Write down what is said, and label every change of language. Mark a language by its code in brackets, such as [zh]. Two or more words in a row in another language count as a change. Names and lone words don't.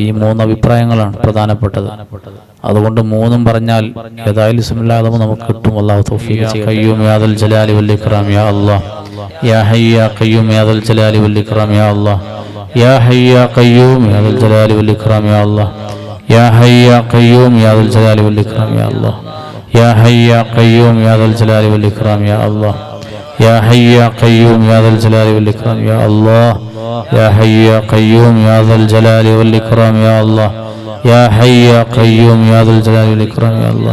[ml] ഈ 3 അഭിപ്രായങ്ങളാണ് പ്രധാനപ്പെട്ടത്. അതുകൊണ്ട് 3ഉം പറഞ്ഞാൽ ഏതായാലും [ar] اسم الأعلم [ml] നമുക്ക് കിട്ടും. അല്ലാഹു തൗഫീഖ് ചെയ്യട്ടെ. [ar] قيوم يا ذا الجلال والإكرام يا الله. يا حي يا قيوم يا ذا الجلال والإكرام يا الله. يا حي يا قيوم يا ذا الجلال والإكرام يا الله. يا حي يا قيوم يا ذا الجلال والإكرام يا الله. يا حي يا قيوم يا ذا الجلال والإكرام يا الله. يا حي يا قيوم يا ذا الجلال والإكرام يا الله. يا حي يا قيوم يا ذا الجلال والإكرام يا الله. يا حي يا قيوم يا ذا الجلال والإكرام يا الله.